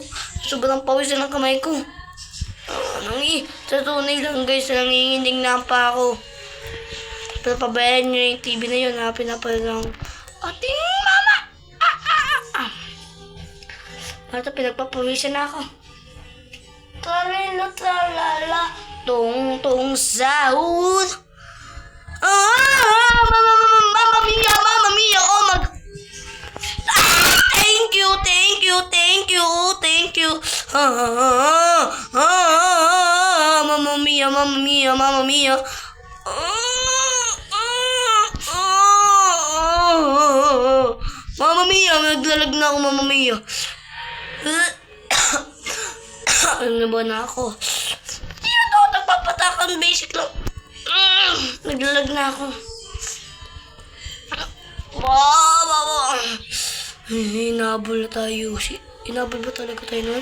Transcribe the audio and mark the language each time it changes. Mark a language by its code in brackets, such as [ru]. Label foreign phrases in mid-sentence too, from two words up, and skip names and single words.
[tl] Sobrang pawis na ng kamay ko. Sa tunay lang guys, nanginginig na pa ako. Pero pabayan nyo yung TV na yun, pinapanood ng ating mama. Ito, pinagpapawisan na ako. Tralala, tong sahur. [it] Mamma mia, [en] oh my. Thank you. [it] Mamma mia. Mamma mia, [tl] naglalag na ako, [it] mamma mia. [tl] Ano ba na ako? Dito, nagpapatakan, basic lang. Naglalag na ako. Hinabol na tayo. Hinabol ba talaga tayo nun?